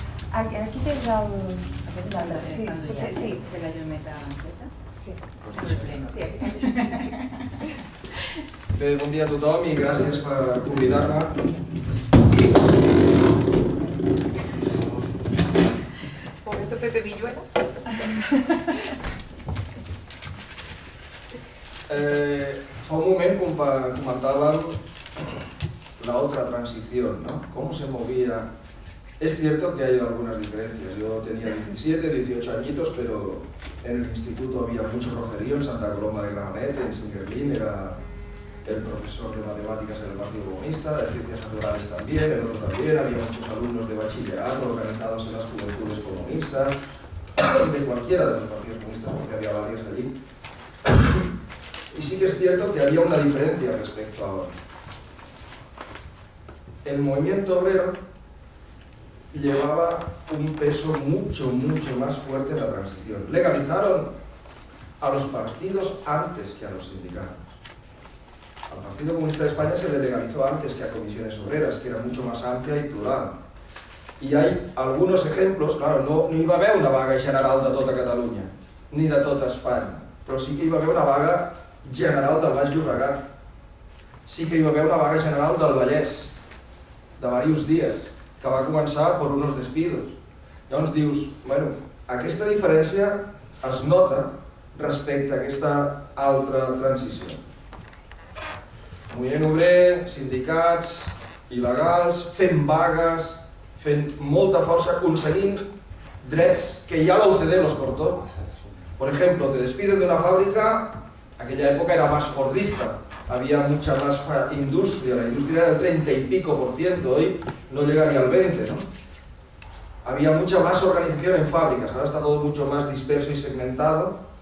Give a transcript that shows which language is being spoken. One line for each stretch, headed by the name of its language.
Catalan: Aquí tens l'altre. Sí, potser sí. De la llumeta encesa? Sí. Sí, Bé, bon dia a tothom i gràcies per convidar-me.
Spanish: Momento Pepe Villuela.
Catalan: Fa un moment
Spanish: comentaban la otra transición, ¿no? Cómo se movía. Es cierto que hay algunas diferencias. Yo tenía 17, 18 añitos, pero en el instituto había mucho rojerío, en Santa Coloma de Gramenet, en Singerlín, era el profesor de matemáticas en el Partido Comunista, de ciencias naturales también, el otro también, había muchos alumnos de bachillerato organizados en las juventudes comunistas, de cualquiera de los partidos comunistas, porque había varios allí. Y sí que es cierto que había una diferencia respecto a ahora. El movimiento obrero llevaba un peso mucho más fuerte en la transición. Legalizaron a los partidos antes que a los sindicatos. Al Partido Comunista de España se le legalizó antes que a Comisiones Obreras, que era mucho más amplia y plural.
Catalan: I hi ha alguns exemples, clar, no hi va haver una vaga general de tota Catalunya, ni de tota Espanya, però sí que hi va haver una vaga general del Baix Llobregat, sí que hi va haver una vaga general del Vallès, de diversos dies, que va començar per uns despidos. Llavors dius, bueno, aquesta diferència es nota respecte a aquesta altra transició. Moviment obrer, sindicats, il·legals, fent vagues, fent molta força, aconseguint drets
Spanish: que ya la OCDE los cortó. Por ejemplo, te despiden de una fábrica, aquella época era más fordista, había mucha más industria, la industria era del 30 y pico %, hoy no llega ni al 20, ¿no? Había mucha más organización en fábricas, ahora está todo mucho más disperso y segmentado.